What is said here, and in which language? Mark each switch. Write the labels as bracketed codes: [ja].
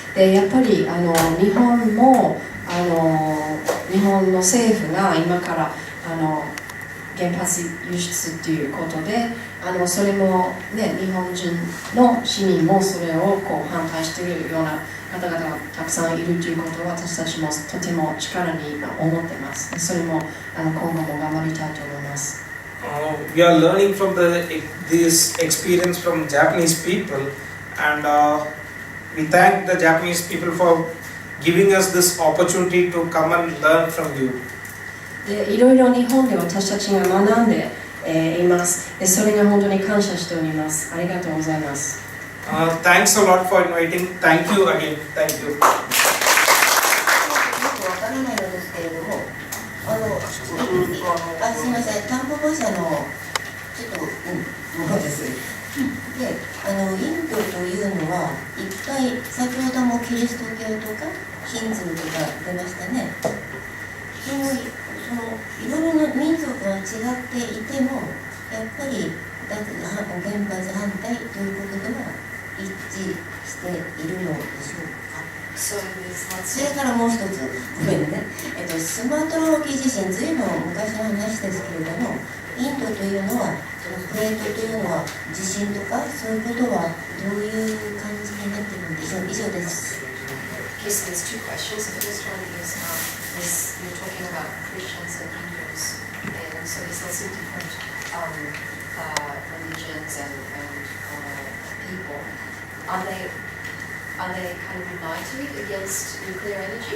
[ja] でやっぱり日本も日本の政府が今から原発輸出ということでそれも、ね、日本人の市民もそれをこう反対しているような方々がたくさんいるということを私たちもとても力に思っています。それも今後も頑張りたいと思います。 [en] We are learning from this experience from Japanese people, and we thank the Japanese people for giving us this opportunity to come and learn from you. [ja] でいろいろ日本で私たちが学んで、います。でそれが本当に感謝しております。ありがとうございます。 [en] Thanks a lot for inviting. Thank you again. Thank you. [ja] よくわからないのですけれども、すみません、タンポポ社のちょっと、ものです。で、インドというのは、いっぱい、先ほどもキリスト教とか、ヒンズーとか出ましたね。いろいろな民族が違っていても、やっぱり原発反対ということでは一致しているのでしょうか。それからもう一つ、ごめんね、スマトラ沖地震、ずいぶん昔の話ですけれども、インドというのは、そのプレートというのは、地震とか、そういうことはどういう感じになっているのでしょう。以上です。 [en] Okay, so there's two questions. The first one is you're talking about Christians and Hindus, and so there's lots of different religions and people. Are they kind of united against nuclear energy?